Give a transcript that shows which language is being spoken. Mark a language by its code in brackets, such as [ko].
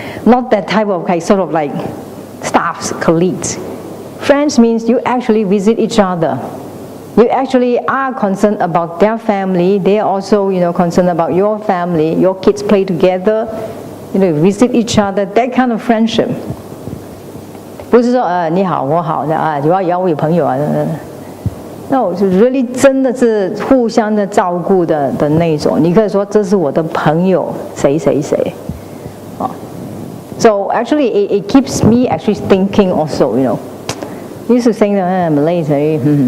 [en] Not that type of, okay, sort of like staffs, colleagues. Friends means you actually visit each other. You actually are concerned about their family. They are also, concerned about your family. Your kids play together. Visit each other. That kind of friendship. [zh] 不是说你好我好的啊，我有朋友啊。 [en] No, really [zh] 真的是互相的照顾的那种。你可以说这是我的朋友谁谁谁。 [en] So actually, it keeps me actually thinking also. Used to think that Malaysia.